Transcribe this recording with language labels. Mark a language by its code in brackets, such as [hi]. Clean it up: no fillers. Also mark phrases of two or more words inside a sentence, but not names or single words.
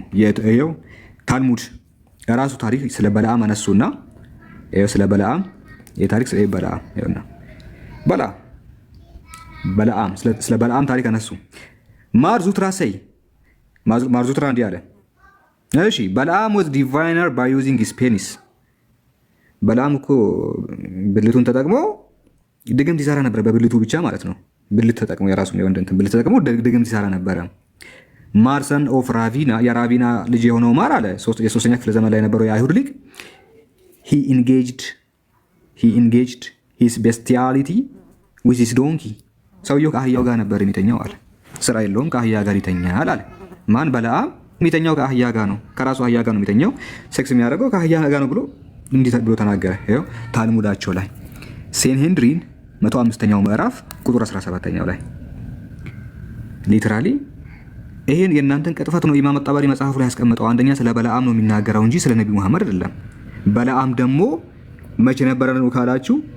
[am] ይሄው ታልሙድ የራሱ ታሪክ ስለ በለዓም አነሱና ይሄው ስለ በለዓም የታሪክ ስለ በለዓም ይኸውና በለዓም ስለ በለዓም ታሪክ አነሱ። ማር ዙትራ እንዲህ አለ። እሺ በለዓም [en] was diviner by using his penis። [am] በለዓም እኮ ብልቱን ተጠቅሞ ድግምት ይሰራ ነበር። በብልቱ ብቻ ማለት ነው። ብልት ተጠቅሞ የራሱ ነው እንትን ብልት ተጠቅሞ ድግምት ይሰራ ነበረ። ማር [en] son of [am] ራቪና የራቪና ልጅ የሆነው ማር አለ የ3ኛ ክፍለ ዘመን ላይ የነበረው የአይሁድ ሊቅ [en] he engaged his bestiality with his donkey። [am] ሰውየው ከአህያው ጋር ነበር የሚተኛው አለ። ስራ የለውም ከአህያ ጋር ይተኛል አለ። ማን? በለዓም። የሚተኛው ከአህያ ጋር ነው፣ ከራሱ አህያ ጋር ነው የሚተኛው። ሴክስ የሚያደርገው ከአህያ ጋር ነው ብሎ እንዲህ ብሎ ተናገረ። ይኸው ታልሙዳቸው ላይ ሴንሄንድሪን 105ኛው ምዕራፍ ቁጥር 17ኛው ላይ ሊትራሊ ይሄን የእናንተን ቅጥፈት ነው ኢማም ጠበሪ መጽሐፉ ላይ ያስቀመጠው። አንደኛ ስለ በለዓም ነው የሚናገረው እንጂ ስለ ነቢ መሐመድ አይደለም። በለዓም ደግሞ መቼ ነበረ ነው ካላችሁ